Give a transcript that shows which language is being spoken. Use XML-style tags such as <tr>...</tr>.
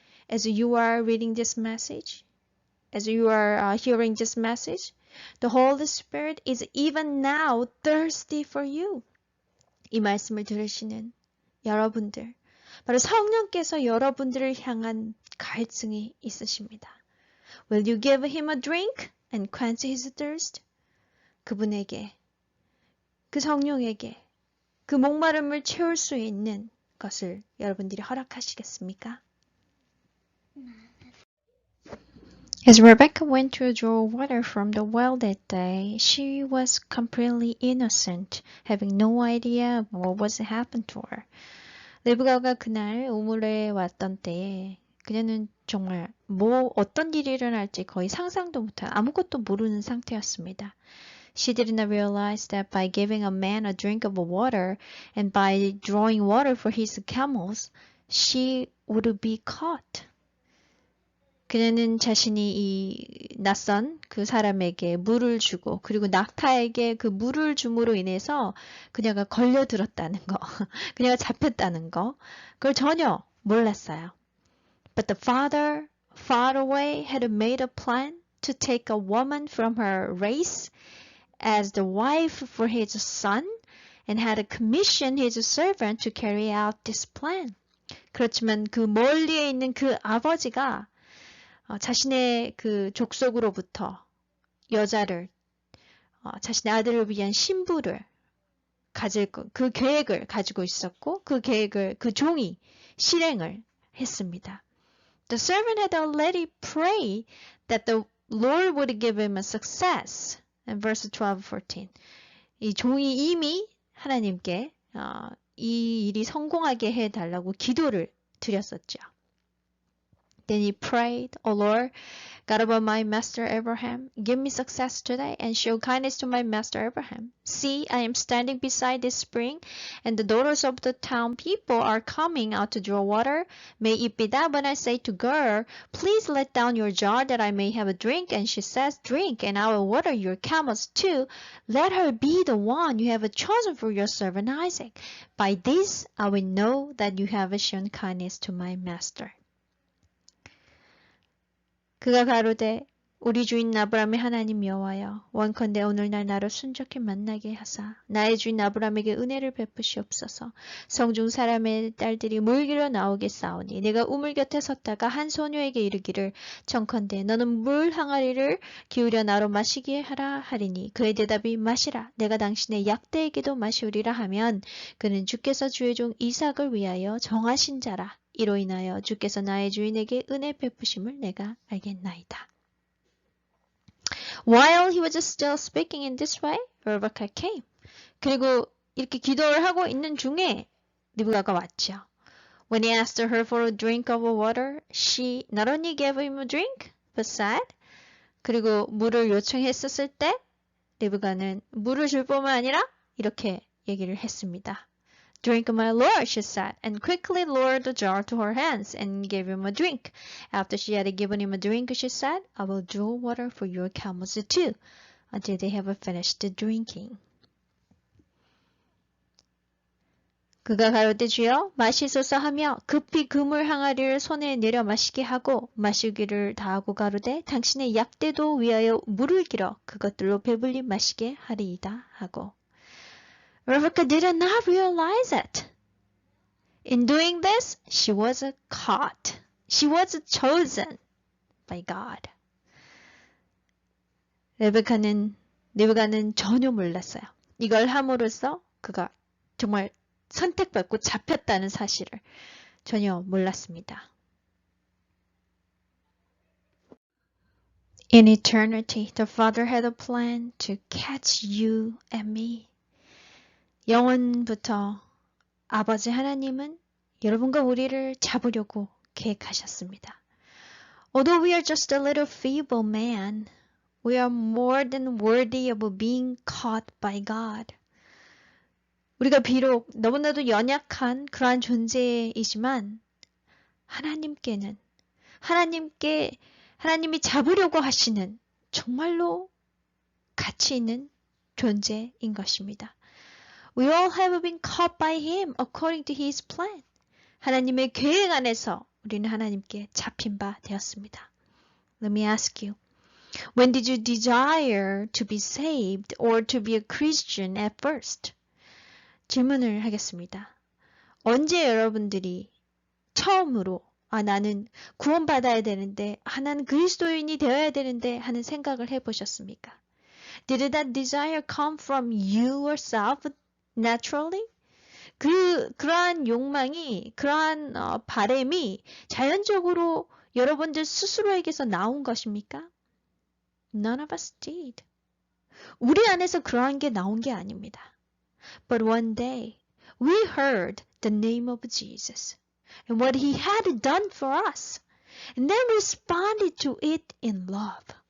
<en>As you are reading this message, as you are hearing this message, the Holy Spirit is even now thirsty for you.</en> <ko>이 말씀을 들으시는 여러분들, 바로 성령께서 여러분들을 향한 갈증이 있으십니다.</ko> <en>Will you give him a drink and quench his thirst?</en> <ko>그분에게, 그 성령에게 그 목마름을 채울 수 있는 것을 여러분들이 허락하시겠습니까?</ko> <en>As Rebecca went to draw water from the well that day, she was completely innocent, having no idea what was happened to her.</en> <ko>레브가가 그날 우물에 왔던 때에 그녀는 정말 어떤 일이 일어날지 거의 상상도 못한 아무것도 모르는 상태였습니다.</ko> <en>She did not realize that by giving a man a drink of water and by drawing water for his camels, she would be caught.</en> <ko>그녀는 자신이 이 낯선 그 사람에게 물을 주고 그리고 낙타에게 그 물을 줌으로 인해서 그녀가 걸려들었다는 거, 그녀가 잡혔다는 거, 그걸 전혀 몰랐어요.</ko> <en>But the father far away had made a plan to take a woman from her race as the wife for his son and had commissioned his servant to carry out this plan.</en> <ko>그렇지만 그 멀리에 있는 그 아버지가 자신의 그 족속으로부터 여자를 자신의 아들을 위한 신부를 가질 그 계획을 가지고 있었고 그 계획을 그 종이 실행을 했습니다.</ko> <en>The servant had already prayed that the Lord would give him a success. In verse 12-14.</en> <ko>이 종이 이미 하나님께 이 일이 성공하게 해달라고 기도를 드렸었죠.</ko> <en>Then he prayed, O Lord, God of my master Abraham, give me success today and show kindness to my master Abraham. See, I am standing beside this spring, and the daughters of the town people are coming out to draw water. May it be that when I say to girl, please let down your jar that I may have a drink, and she says, drink, and I will water your camels too. Let her be the one you have chosen for your servant Isaac. By this I will know that you have shown kindness to my master.</en> <ko>그가 가로되 우리 주인 아브라함의 하나님 여호와여 원컨대 오늘날 나를 순적히 만나게 하사 나의 주인 아브라함에게 은혜를 베푸시옵소서. 성중 사람의 딸들이 물기로 나오게 싸우니 내가 우물 곁에 섰다가 한 소녀에게 이르기를 청컨대 너는 물 항아리를 기울여 나로 마시게 하라 하리니 그의 대답이 마시라 내가 당신의 약대에게도 마시우리라 하면 그는 주께서 주의 종 이삭을 위하여 정하신 자라. 이로 인하여 주께서 나의 주인에게 은혜 베푸심을 내가 알겠나이다.</ko> <en>While he was still speaking in this way, Rebecca came.</en> <ko>그리고 이렇게 기도를 하고 있는 중에 리브가가 왔죠.</ko> <en>When he asked her for a drink of water, she not only gave him a drink, but said,</en> <ko>그리고 물을 요청했었을 때 리브가는 물을 줄 뿐만 아니라 이렇게 얘기를 했습니다.</ko> <en>Drink, my lord, she said, and quickly lowered the jar to her hands and gave him a drink. After she had given him a drink, she said, I will draw water for your camels too, until they have finished drinking.</en> <ko>그가 가로되 주여 마시소서 하며 급히 그물 항아리를 손에 내려 마시게 하고 마시기를 다하고 가로되 당신의 약대도 위하여 물을 길어 그것들로 배불리 마시게 하리이다 하고.</ko> <en>Rebecca did not realize it. In doing this, she was caught. She was chosen by God.</en> <ko>리브가는 전혀 몰랐어요. 이걸 함으로써 그가 정말 선택받고 잡혔다는 사실을 전혀 몰랐습니다.</ko> <en>In eternity, the Father had a plan to catch you and me.</en> <ko>영원부터 아버지 하나님은 여러분과 우리를 잡으려고 계획하셨습니다.</ko> <en>Although we are just a little feeble man, we are more than worthy of being caught by God.</en> <ko>우리가 비록 너무나도 연약한 그러한 존재이지만 하나님이 잡으려고 하시는 정말로 가치 있는 존재인 것입니다.</ko> <en>We all have been caught by him according to his plan.</en> <ko>하나님의 계획 안에서 우리는 하나님께 잡힌 바 되었습니다.</ko> <en>Let me ask you, when did you desire to be saved or to be a Christian at first?</en> <ko>질문을 하겠습니다. 언제 여러분들이 처음으로 나는 구원받아야 되는데, 나는 그리스도인이 되어야 되는데 하는 생각을 해보셨습니까?</ko> <en>Did that desire come from you yourself naturally?</en> <ko>그러한 욕망이, 그러한 바램이 자연적으로 여러분들 스스로에게서 나온 것입니까?</ko> <en>None of us did.</en> <ko>우리 안에서 그러한 게 나온 게 아닙니다.</ko> <en>But one day, we heard the name of Jesus and what he had done for us, and then responded to it in love.</en>